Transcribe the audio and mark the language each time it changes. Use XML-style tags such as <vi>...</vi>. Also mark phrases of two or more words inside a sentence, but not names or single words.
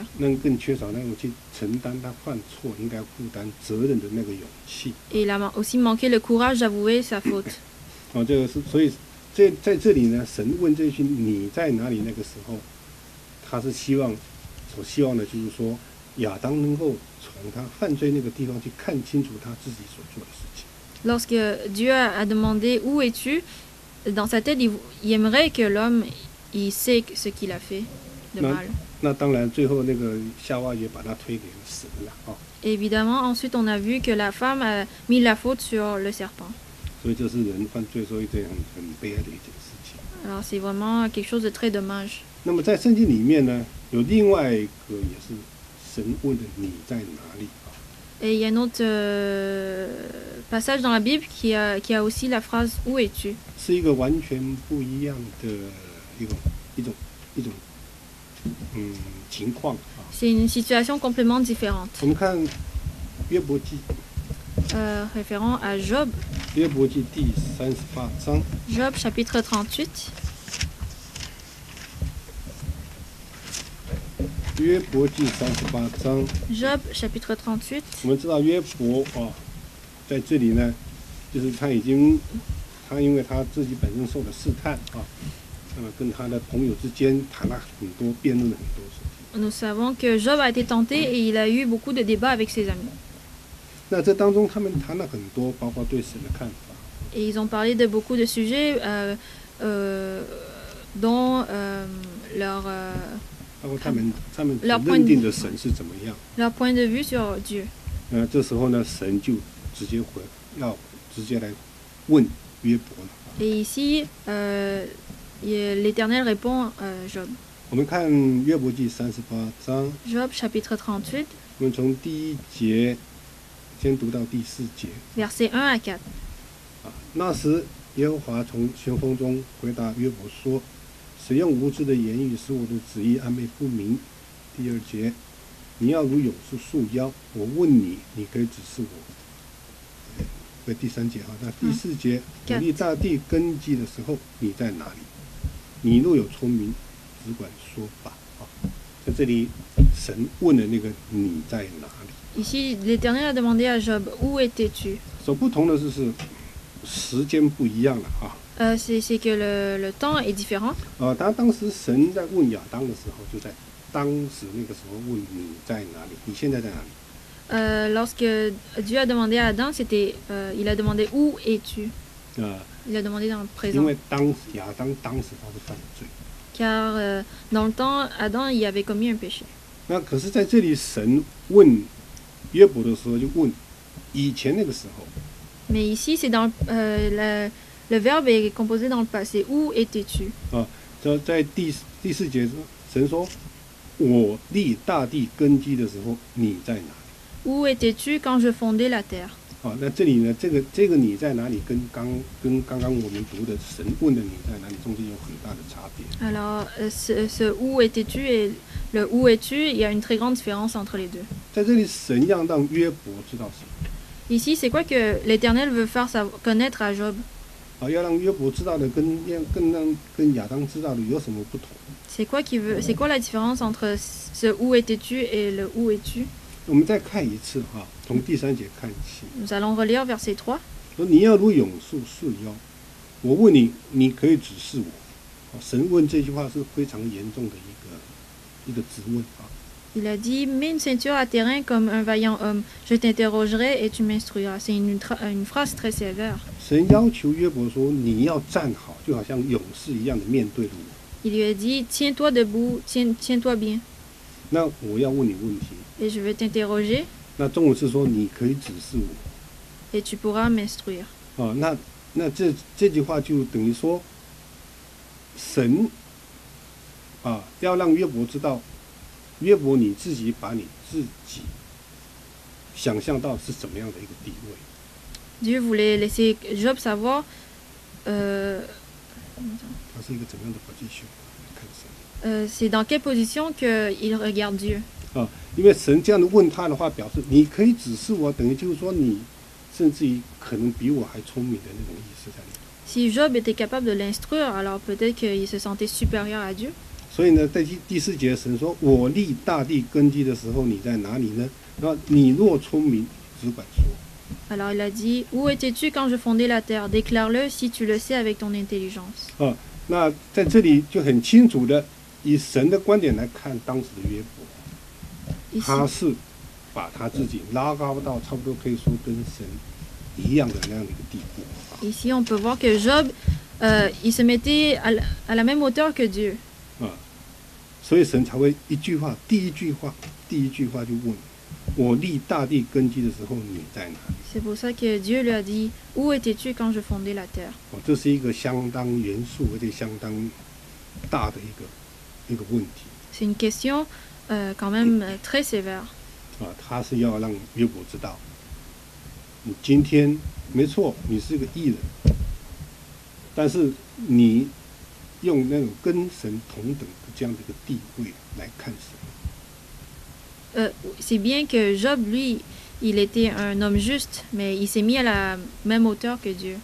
<zh>那更缺少那种去承担他犯错应该负担责任的那个勇气。</zh> <fr>Et il a aussi manqué le courage d'avouer sa faute.</fr> <zh>哦，这个是所以在这里呢，神问这句你在哪里？那个时候，他是希望的就是说，亚当能够从他犯罪那个地方去看清楚他自己所做的事情。</zh> <fr>Lorsque Dieu a demandé où es-tu, dans sa tête, il aimerait que l'homme il sait ce qu'il a fait de mal.</fr> <zh>那当然，最后那个夏娃也把他推给神了啊。</zh> <fr>Et évidemment, ensuite, on a vu que la femme a mis la faute sur le serpent.</fr> <zh>所以这是人犯罪时候一件很悲哀的一件事情。</zh> <fr>Alors, c'est vraiment quelque chose de très dommage.</fr> <zh>那么在圣经里面呢，有另外一个也是神问的你在哪里啊？</zh> <fr>Et il y a un autre passage dans la Bible qui a aussi la phrase Où es-tu?</fr> <zh>是一个完全不一样的一种情况啊。</zh> <fr>C'est une situation complètement différente.</fr> <zh>我们看约伯记，</zh> <fr>Référent à Job,</fr> <zh>约伯记第38章，</zh> <fr>Job chapitre 38.</fr> <zh>约伯记38章，</zh> <fr>Job chapitre 38.</fr> <zh>我们知道约伯啊，在这里呢，就是他因为他自己本身受了试探啊，那么跟他的朋友之间谈了很多，辩论了很多事情。</zh> <fr>Nous savons que Job a été tenté et il a eu beaucoup de débats avec ses amis.</fr> <zh>那这当中他们谈了很多，包括对神的看法，</zh> <fr>Et ils ont parlé de beaucoup de sujets dont leur</fr> <zh>包括他们</zh> <fr>leur</fr> <zh>认定的神是怎么样。</zh> <fr>point de vue sur Dieu.</fr> <zh>这时候呢，神就直接来问约伯了。</zh> <fr>Et ici, l'Éternel répond à Job.</fr> <zh>我们看约伯记38章，</zh> <fr>Job chapitre 38,</fr> <zh>我们从第1节先读到第4节。</zh> <fr>versets 1 à 4.</fr> <zh>那时耶和华从旋风中回答约伯说：“谁用无知的言语使我的旨意暧昧不明？” 第2节，你要如勇士束腰，我问你，你可以指示我。第3节那第4节，我立大地根基的时候，你在哪里？你若有聪明，只管说吧。在这里，神问了那个你在哪里？</zh> <fr>Ici, l'Éternel a demandé à Job, où étais-tu?</fr> <zh>所不同的就是时间不一样了啊。</zh> <fr>C'est que le temps est différent.</fr> <zh>当时神在问亚当的时候，就在当时那个时候问你在哪里？你现在在哪里？</zh> <fr>Lorsque Dieu a demandé à Adam, il a demandé où es-tu? Il a demandé dans le</fr> <zh>因</zh> <fr>présent.</fr> <zh>为亚当当时他是犯罪。</zh> <fr>Car dans le temps, Adam y avait commis un péché.</fr> <zh>那可是在这里，神问约伯的时候，就问以前那个时候。</zh> <fr>Mais ici, c'est dans le verbe est composé dans le passé. Où étais-tu?</fr> <zh>在第4节，神说：“我立大地根基的时候，你在哪里？”</zh> <fr>Où étais-tu quand je fondais la terre?</fr> <zh>那这里呢，这个你在哪里，跟刚刚我们读的神问的你在哪里中间有很大的差别。</zh> <fr>Alors, ce où étais-tu et le où es-tu, il y a une très grande différence entre les deux.</fr> <zh>在这里，神要让约伯知道什么？</zh> <fr>Ici, c'est quoi que l'Éternel veut faire connaître à Job?</fr> <zh>要让约伯知道的跟亚当知道的有什么不同？</zh> <fr>C'est quoi la différence entre ce où étais-tu et le où es-tu?</fr> <zh>我们再看一次从第3节看起。</zh> <fr>Nous allons relire verset 3.</fr> <zh>说你要如勇士束腰，我问你，你可以指示我。神问这句话是非常严重的一个质问</zh> <fr>Il a dit, mets une ceinture à tes reins comme un vaillant homme. Je t'interrogerai et tu m'instruiras. C'est une phrase très sévère.</fr> <zh>神要求约伯说，你要站好，就好像勇士一样的面对着我。</zh> <fr>Il lui a dit, tiens-toi debout, tiens-toi bien.</fr> <zh>那我要问你问题。</zh> <fr>Et je vais t'interroger</fr> <zh>那中文是说你可以指示我。</zh> <fr>et tu pourras m'instruire.</fr> <zh>那这句话就等于说，神要让约伯知道，约伯你自己把你自己想象到是怎么样的一个地位。</zh> <fr>Dieu voulait laisser Job savoir</fr> <zh>他是一个怎么样的position？看神。</zh> <fr>c'est dans quelle position qu'il regarde Dieu.</fr> <zh>因为神这样的问他的话，表示你可以指示我，等于就是说你甚至于可能比我还聪明的那种意思在里面。</zh> <fr>Si Job était capable de l'instruire, alors peut-être qu'il se sentait supérieur à Dieu.</fr> <zh>所以呢，在第4节，神说：“我立大地根基的时候，你在哪里呢？然后你若聪明，只管说。”</zh> <fr>Alors il a dit, où étais-tu quand je fondais la terre? Déclare-le si tu le sais avec ton intelligence.</fr> <zh>那在这里就很清楚的，以神的观点来看，当时的约伯，他是把他自己拉高到差不多可以说跟神一样的那样的一个地步。</zh> <fr>Ici, on peut voir que Job, il se mettait à la même hauteur que Dieu.</fr> <zh>所以神才会第一句话就问：“我立大地根基的时候，你在哪里？”</zh> <fr>C'est pour ça que Dieu lui a dit, où étais-tu quand je fondais la terre?</fr> <zh>这是一个相当严肃而且相当大的一个问题</zh> <fr>C'est une question quand même très sévère.</fr> <zh>啊，他是要让约伯知道，你今天没错，你是个义人，但是你用那种跟神同等的这样的一个地位来看神。</zh> <fr>C'est bien que Job, lui, il était un homme juste, mais il s'est mis à la même hauteur que Dieu.</fr>